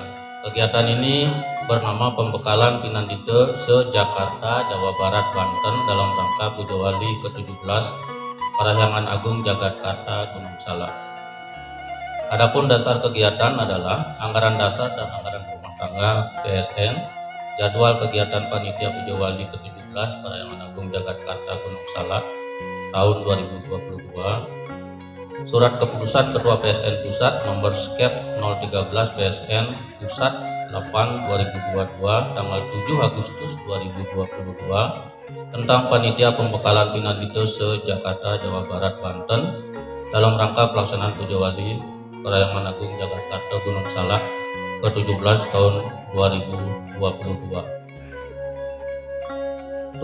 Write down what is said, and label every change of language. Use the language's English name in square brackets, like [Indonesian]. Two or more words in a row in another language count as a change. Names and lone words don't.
[Indonesian] Kegiatan ini bernama Pembekalan Pinandita se-Jakarta, Jawa Barat, Banten dalam rangka Puja Wali ke-17 Parahyangan Agung Jagatkarta Gunung Salak. Adapun dasar kegiatan adalah anggaran dasar dan anggaran rumah tangga PSN, jadwal kegiatan Panitia Puja Wali ke-17 Parahyangan Agung Jagatkarta Gunung Salak tahun 2022, Surat Keputusan Ketua PSN Pusat nomor Skep 013 PSN Pusat 8/2022 tanggal 7 Agustus 2022 tentang Panitia Pembekalan Pinandita se-Jakarta, Jawa Barat, Banten dalam rangka pelaksanaan Puja Wali Parayangan Agung Jagatkarta Gunung Salak ke-17 tahun 2022.